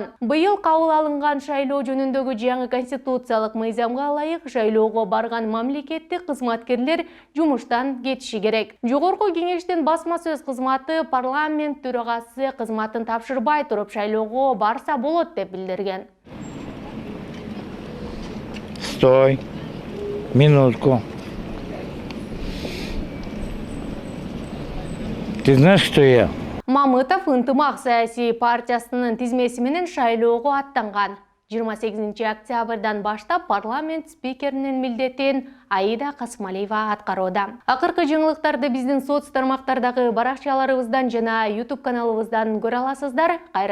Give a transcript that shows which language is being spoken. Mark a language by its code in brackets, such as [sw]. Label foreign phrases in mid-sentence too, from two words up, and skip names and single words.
[ky] Быйыл кабыл алынган шайлоо жөнүндөгү жаңы конституциялык мыйзамга ылайык шайлоого барган мамлекеттик кызматкерлер жумуштан кетиши керек. Жогорку кеңештин басма сөз кызматы парламент төрагасы кызматын тапшырбай туруп шайлоого барса болот деп билдирген. [ru] Стой. Минутку. Ты знаешь, кто я? [ky] Мамытов ынтымак саясий партиясынын тизмеси менен шайлоого аттанган. 28 октябрдан баштап парламент спикеринин милдетин Аида Касымалиева аткарууда. Акыркы жаңылыктарды биздин соц тармактардагы баракчаларыбыздан жана YouTube каналыбыздан көрө аласыздар.